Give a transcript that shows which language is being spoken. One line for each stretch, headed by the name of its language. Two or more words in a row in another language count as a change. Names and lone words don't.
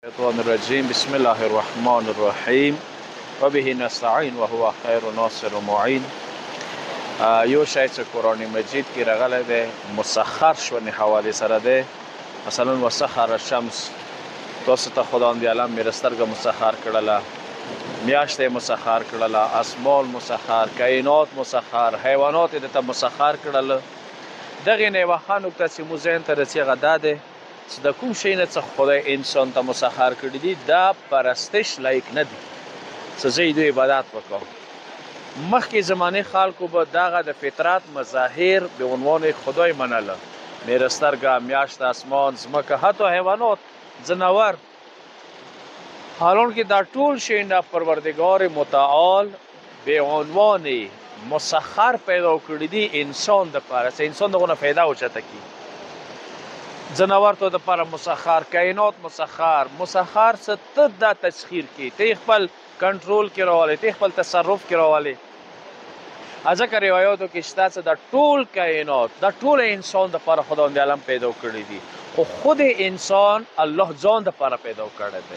Arabic: الشيطان الرجيم بسم الله الرحمن الرحيم وبه نستعين وهو خير ناصر ومعين.
Pashto: یو شای چې قرآن مجید کې راغلی دی مسخر شونې حوالې سره دی.
Arabic: مثلا وسخر الشمس،
Pashto: تاسو ته خداوند عالم مې سترګه مسخر کړله، میاشت یې مسخر کړله، اسمان مسخر، کائنات مسخر، حیوانات یې درته مسخر کړل. دغې نه یوه ښه نکته چې موږ ذهن ته رسي هغه دا دی چې د کوم شي نه څه خدای انسان ته مسخر کړي دي دا پرستش لایق نه دي چې زه یې دوی عبادت وکړم. مخکې زمانې خلکو به دغه د فطرت مظاهر به عنوان خدای منله، میره سترګه، میاشت، اسمان، ځمکه، حتی حیوانات، ځناور. حالانکه دا ټول شی نه پروردگار متعال به عنوان مسخر پیدا کړي دي انسان دپاره چې انسان دغونه فایده اوچته کړي. ځناور ته دپاره مسخر، کائنات مسخر څه ته دا تسخیر کړي، ته خپل کنټرول کې راولې، ته خپل تصرف کې راولې. ځکه روایاتو کې شته چې دا ټول کائنات، دا ټول انسان دپاره خداوند عالم پیدا کړي دي، خو خود انسان الله ځان دپاره پیدا کړی دی.